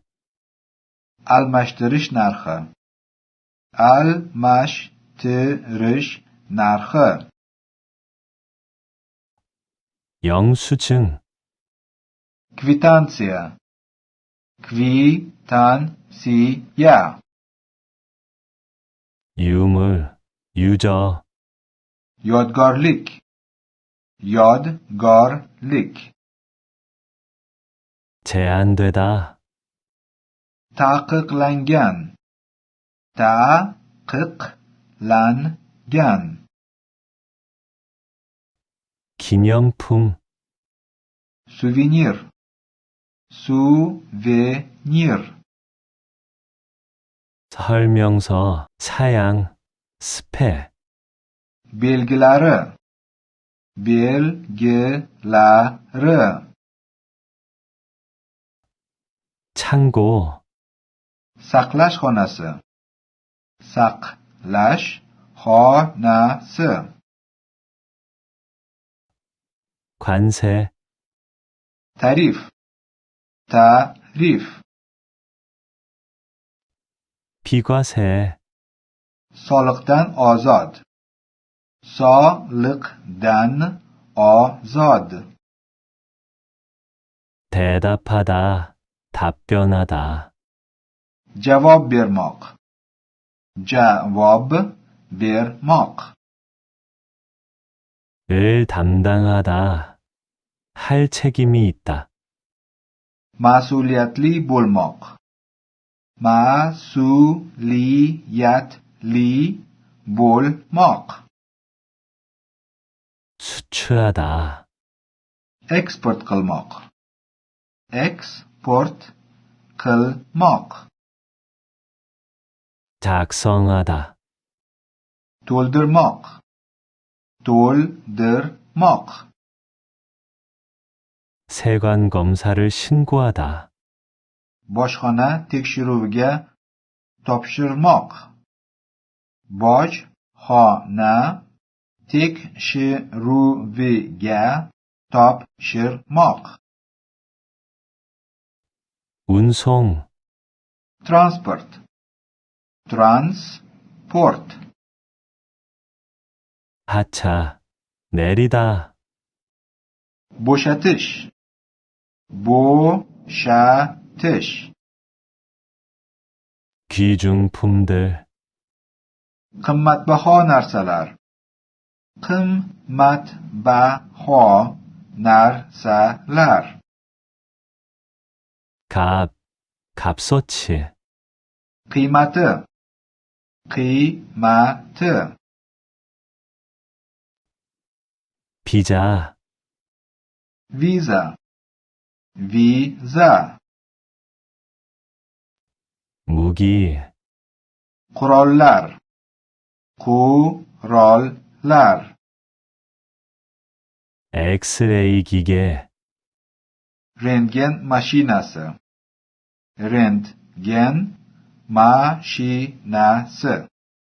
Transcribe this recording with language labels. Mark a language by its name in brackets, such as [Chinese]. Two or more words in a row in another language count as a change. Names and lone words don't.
[Uzbek] almashtirish narxi, almashtirish narxi, [Korean] 영수증, [Uzbek] kvitansiya, kvitansiya, [Korean] 유물, 유저, [Uzbek] yodgorlik, yodgorlik, [Korean] 제한되다, [Uzbek] taqiqlangan, taqiqlangan, [Korean] 기념품, [Uzbek] suvenir, suvenir, [Korean] 설명서, 사양, 스펙, [Uzbek] belgilari, belgilari, [Korean] 창고, [Uzbek] saqlash xonasi, saqlash xonasi, [Korean] 관세, [Uzbek] tarif, tarif, [Korean] 비과세, [Uzbek] soliqdan ozod, soliqdan ozod, [Korean] 대답하다, 답변하다, [Uzbek] javob bermoq, javob bermoq, [Korean] 을 담당하다, 할 책임이 있다, [Uzbek] mas'uliyatli bo'lmoq, mas'uliyatli bo'lmoq, [Korean] 수출하다, [Uzbek] eksport qilmoq, eksport qilmoq, [Korean] 작성하다, [Uzbek] to'ldirmoq, to'ldirmoq, [Korean] 세관 검사를 신고하다, [Uzbek] bojxona tekshiruviga topshirmoq, bojxona tekshiruviga topshirmoq, [Korean] 운송, [Uzbek] transport, transport, [Korean] 하차, 내리다, [Uzbek] bo'shatish, bo'shatish, [Korean] 귀중품들, [Uzbek] qimmatbaho narsalar. qimmatbaho narsalar. [Korean] 값, 값어치. [Uzbek] qiymati, qiymati. [Korean] 비자, [Uzbek] viza, viza. [Korean] 무기, [Uzbek] qurollar, qurollar. [Korean] 엑스레이 기계, [Uzbek] rentgen mashinasi, rentgen mashinasi.